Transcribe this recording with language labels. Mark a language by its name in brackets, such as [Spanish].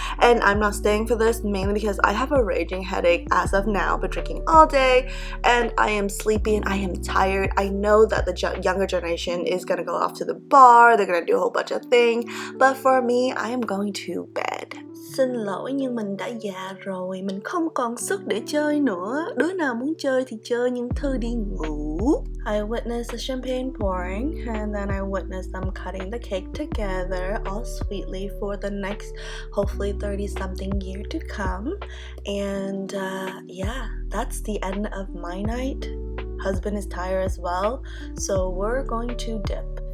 [English] And I'm not staying for this, mainly because I have a raging headache as of now. I've been drinking all day and I am sleepy and I am tired. I know that the younger generation is gonna go off to the bar, they're gonna do a whole bunch of things. But for me, I am going to bed. [Vietnamese] Xin lỗi nhưng mình đã già rồi, mình không còn sức để chơi nữa. Đứa nào muốn chơi thì chơi, nhưng Thư đi ngủ. [English] I witnessed the champagne pouring, and then I witnessed them cutting the cake together all sweetly for the next, hopefully 30-something year to come. And yeah, that's the end of my night. Husband is tired as well, so we're going to dip.